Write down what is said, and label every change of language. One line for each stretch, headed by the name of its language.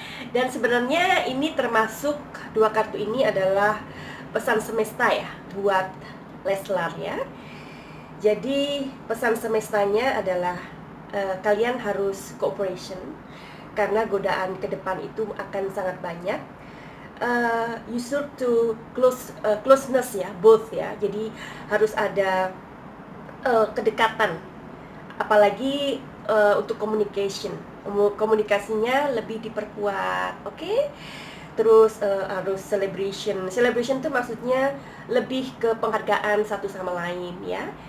Indonesian: Dan sebenarnya ini termasuk dua kartu ini adalah pesan semesta ya buat Leslar ya. Jadi pesan semestanya adalah kalian harus cooperation karena godaan ke depan itu akan sangat banyak.
English: You should to closeness ya, both ya.
Indonesian: Jadi harus ada kedekatan, apalagi untuk komunikasinya lebih diperkuat, oke? Terus harus celebration itu maksudnya lebih ke penghargaan satu sama lain ya.